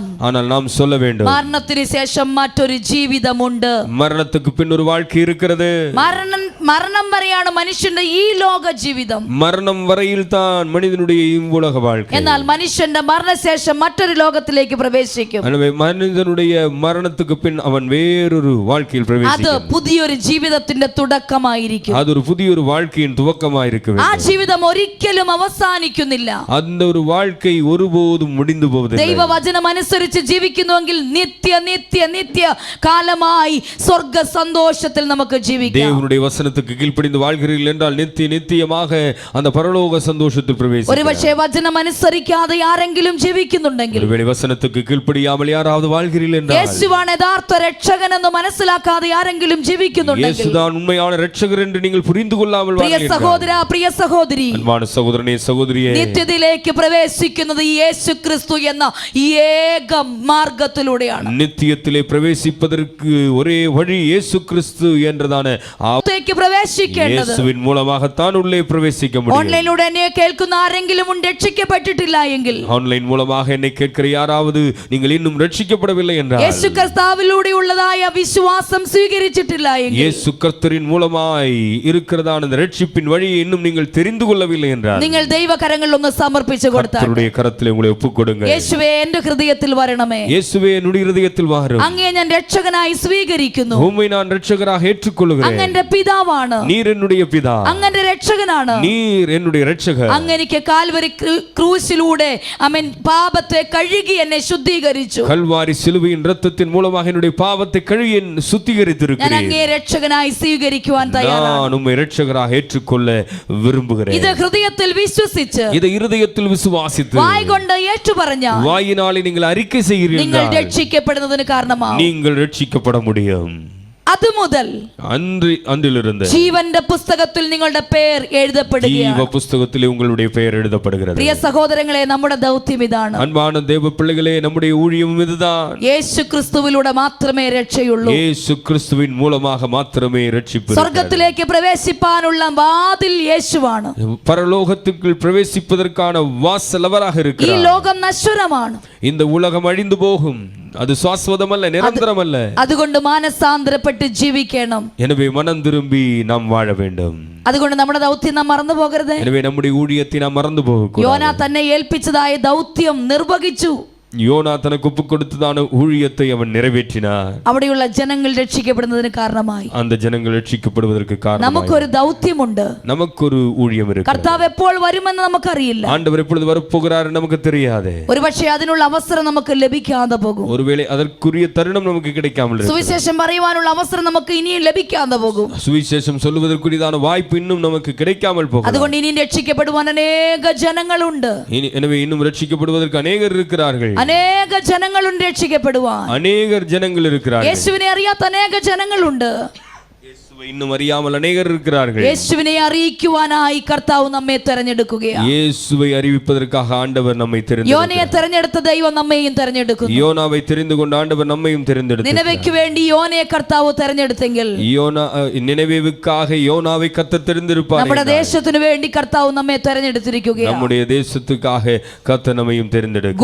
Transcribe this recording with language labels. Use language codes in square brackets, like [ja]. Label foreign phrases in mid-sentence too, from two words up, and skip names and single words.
[ta] ஆனால் நாம் சொல்ல வேண்டும், [ml] മരണത്തിനു ശേഷം മറ്റൊരു ജീവിതമുണ്ട്. [ta] மரணத்துக்கு பின் ஒரு வாழ்க்கை இருக்கிறது. [ml] മരണം വരെയാണ് മനുഷ്യന്റെ ഈ ലോക ജീവിതം. [ta] மரணம் வரையில் தான் மனிதனுடைய இவ்வுலக வாழ்க்கை. [ml] എന്നാൽ മനുഷ്യന്റെ മരണശേഷം മറ്റൊരു ലോകത്തിലേക്ക് പ്രവേശിക്കും. [ta] எனவே மனிதனுடைய மரணத்துக்கு பின் அவன் வேறொரு வாழ்க்கையில் [ml] അത് [ta] பிரவேசிக்கும். [ml] പുതിയൊരു ജീവിതത്തിന്റെ തുടക്കമായിരിക്കും. [ta] அது ஒரு புதிய ஒரு வாழ்க்கையின் துவக்கமாயிருக்க [ml] ആ [ta] வேண்டும். [ml] ജീവിതം ഒരിക്കലും അവസാനിക്കുന്നില്ല. [ta] அந்த ஒரு வாழ்க்கை ஒருபோதும் முடிந்து போவதில்லை. [ml] ദൈവവചനം അനുസരിച്ച് ജീവിക്കുന്നുവെങ്കിൽ നിത്യ നിത്യ നിത്യ കാലമായി സ്വർഗ സന്തോഷത്തിൽ നമുക്ക് ജീവിക്കാം. [ta] தேவனுடைய வசனத்துக்கு கீழ்ப்படிந்து வாழ்கிறீர்கள் என்றால் நித்தியமாக அந்த பரலோக சந்தோஷத்தில் பிரவேசிக்கலாம். [ml] ഒരുപക്ഷേ വചനം അനുസരിക്കാതെ ആരെങ്കിലും ജീവിക്കുന്നുണ്ടെങ്കിൽ, [ta] ஒருவேளை வசனத்துக்கு கீழ்ப்படியாமல் யாராவது வாழ்கிறீர்கள் என்றால், [ml] യേശുവാണ് യഥാർത്ഥ രക്ഷകൻ എന്ന് മനസ്സിലാക്കാതെ ആരെങ്കിലും ജീവിക്കുന്നുണ്ടെങ്കിൽ, [ta] இயேசுதான் உண்மையான இரட்சகர் என்று நீங்கள் புரிந்து கொள்ளாமல் [ml] പ്രിയ സഹോദര, പ്രിയ സഹോദരി, [ta] அன்பான சகோதரனே சகோதரியே, [ml] നിത്യതയിലേക്ക് പ്രവേശിക്കുന്നത് യേശു ക്രിസ്തു എന്ന ഏക മാർഗത്തിലൂടെയാണ്. [ta] நித்தியத்திலே பிரவேசிப்பதற்கு ஒரே வழி இயேசு கிறிஸ்து என்றதான [ml] പ്രവേശിക്കേണ്ടത് [ta] இயேசுவின் மூலமாகத்தான் உள்ளே பிரவேசிக்க முடியும். [ml] ഓൺലൈനിലൂടെ എന്നെ കേൾക്കുന്ന ആരെങ്കിലും രക്ഷിക്കപ്പെട്ടിട്ടില്ല എങ്കിൽ, [ta] ஆன்லைன் மூலமாக என்னை கேட்கிற யாராவது நீங்கள் இன்னும் ரட்சிக்கப்படவில்லை என்றால், [ml] യേശു കർത്താവിലൂടെയുള്ളതായ വിശ്വാസം സ്വീകരിച്ചിട്ടില്ല എങ്കിൽ, [ta] இயேசு கர்த்தரின் மூலமாய் இருக்கிறதான அந்த ரட்சிப்பின் வழியை இன்னும் நீங்கள் தெரிந்து கொள்ளவில்லை என்றால், [ml] നിങ്ങൾ ദൈവകരങ്ങളിൽ ഒന്ന് സമർപ്പിച്ചു കൊടുത്താൽ, [ta] கர்த்தருடைய கரத்திலே உங்களை ஒப்புக்கொடுங்க. [ml] യേശുവേ എന്റെ ഹൃദയത്തിൽ വരണമേ, [ta] இயேசுவே என்னுடைய இதயத்தில் வாரும், [ml] അങ്ങയെ ഞാൻ രക്ഷകനായി സ്വീകരിക്കുന്നു, [ta] உம்மை நான் இரட்சகராக ஏற்றுக்கொள்கிறேன், [ml] അങ്ങന്റെ പിതാവാണ്, [ta] நீர் என்னுடைய பிதா, [ml] അങ്ങന്റെ രക്ഷകനാണ്, [ta] நீர் என்னுடைய இரட்சகர், [ml] അങ്ങനിക്ക് കാൽവരി ക്രൂശിലൂടെ അവൻ പാപത്തെ കഴുകി എന്നെ ശുദ്ധീകരിച്ചു, [ta] கல்வாரி சிலுவையின் இரத்தத்தின் மூலமாக என்னுடைய பாவத்தை கழுவி [ml] ഞാൻ [ta] சுத்திகரித்திருக்கிறேன், [ml] അങ്ങയെ രക്ഷകനായി സ്വീകരിക്കുവാൻ തയ്യാറാണ്. [ta] நான் உம்மை இரட்சகராக ஏற்றுக்கொள்ள விரும்புகிறேன். [ml] ഇത് ഹൃദയത്തിൽ വിശ്വസിച്ച് [ta] இதை இருதயத்தில் விசுவாசித்து [ml] വായ് കൊണ്ട് ഏറ്റുപറഞ്ഞാൽ [ta] வாயினாலே நீங்கள் அறிக்கை [ml] നിങ്ങൾ [ta] செய்கிறீர்கள், [ml] രക്ഷിക്കപ്പെടുന്നതിന് കാരണമാവും. [ta] நீங்கள் ரட்சிக்கப்பட முடியும். [ml] അത് മുതൽ [ta] அன்றிலிருந்து [ml] ജീവന്റെ പുസ്തകത്തിൽ നിങ്ങളുടെ പേർ എഴുതപ്പെടുകയാണ്. [ta] ஜீவ புஸ்தகத்திலே உங்களுடைய பெயர் எழுதப்படுகிறது. [ml] പ്രിയ സഹോദരങ്ങളെ, നമ്മുടെ ദൗത്യം ഇതാണ്. [ta] அன்பான தேவ பிள்ளைகளே, நம்முடைய ஊழியம் இதுதான். [ml] യേശു ക്രിസ്തുവിലൂടെ മാത്രമേ രക്ഷയുള്ളൂ. [ta] இயேசு கிறிஸ்துவின் மூலமாக மாத்திரமே ரட்சிப்பு. [ml] സ്വർഗ്ഗത്തിലേക്ക് പ്രവേശിപ്പാനുള്ള വാതിൽ യേശുവാണ്. [ta] பரலோகத்துக்குள் பிரவேசிப்பதற்கான வாசல் அவராக [ml] ഈ [ta] இருக்கிறார். [ml] ലോകം നശ്വരമാണ്. [ta] இந்த உலகம் அழிந்து போகும், அது சாஸ்வதமல்ல, நிரந்தரமல்ல. [ml] അതുകൊണ്ട് മാനസാന്തരപ്പെട്ട് ജീവിക്കണം. [ta] எனவே மனம் திரும்பி நாம் வாழ வேண்டும். [ml] അതുകൊണ്ട് നമ്മുടെ ദൗത്യം നാം മറന്നു പോകരുത്. [ta] எனவே நம்முடைய ஊழியத்தை நாம் மறந்து போகக்கூடாது. [ml] യോനാ തന്നെ ഏൽപ്പിച്ചതായ ദൗത്യം നിർവഹിച്ചു. [ta] யோனா தனக்கு ஒப்பு கொடுத்ததான ஊழியத்தை அவன் நிறைவேற்றினார். [ml] അവിടെയുള്ള ജനങ്ങൾ രക്ഷിക്കപ്പെടുന്നതിന് കാരണമായി. [ta] அந்த ஜனங்கள் ரட்சிக்கப்படுவதற்கு காரணம் [ml] നമുക്കൊരു ദൗത്യമുണ്ട്. [ta] நமக்கொரு ஊழியம் இருக்கு. [ml] കർത്താവ് എപ്പോൾ വരുമെന്ന് നമുക്കറിയില്ല. [ta] ஆண்டவர் எப்பொழுது வரப்போகிறார் நமக்கு தெரியாது. [ml] ഒരുപക്ഷെ അതിനുള്ള അവസരം നമുക്ക് ലഭിക്കാതെ പോകും. [ta] ஒருவேளை அதற்குரிய தருணம் நமக்கு கிடைக்காமல் இருக்கும். [ml] സുവിശേഷം പറയുവാനുള്ള അവസരം നമുക്ക് ഇനിയും ലഭിക്കാതെ പോകും. [ta] சுவிசேஷம் சொல்வதற்குரியதான வாய்ப்பு இன்னும் நமக்கு கிடைக்காமல் போகும். [ml] അതുകൊണ്ട് ഇനിയും രക്ഷിക്കപ്പെടുവാൻ അനേക ജനങ്ങളുണ്ട്. [ta] எனவே இன்னும் ரட்சிக்கப்படுவதற்கு அநேகர் இருக்கிறார்கள். [ml] അനേക ജനങ്ങളുണ്ട് രക്ഷിക്കപ്പെടുവാൻ. [ta] அநேகர் ஜனங்கள் இருக்கிறார்கள். [ml] യേശുവിനെ അറിയാത്ത അനേക ജനങ്ങളുണ്ട്. [ta] இன்னும் அறியாமல் அநேகர் இருக்கிறார்கள். [ml] യേശുവിനെ അറിയിക്കുവാനായി കർത്താവ് നമ്മെ തെരഞ്ഞെടുക്കുകയാണ്. [ta] இயேசுவை அறிவிப்பதற்காக ஆண்டவர் நம்மை தெரிந்தெடுத்தார். [ml] യോനയെ തെരഞ്ഞെടുത്ത ദൈവം നമ്മെയും തെരഞ്ഞെടുക്കുന്നു. [ta] யோனாவை தெரிந்து கொண்ட ஆண்டவர் நம்மையும் தெரிந்தெடுத்தார். [ml] നിനവയ്ക്ക് വേണ്ടി യോനയെ കർത്താവ് തെരഞ്ഞെടുത്തെങ്കിൽ [ta] நினைவேவுக்காக யோனாவை கர்த்தர் தெரிந்திருப்பார். [ml] നമ്മുടെ ദേശത്തിന് വേണ്ടി കർത്താവ് നമ്മെ തെരഞ്ഞെടുത്തിരിക്കുകയാണ്. [ta] நம்முடைய தேசத்துக்காக கர்த்தர் நம்மையும் தெரிந்தெடுக்கும்.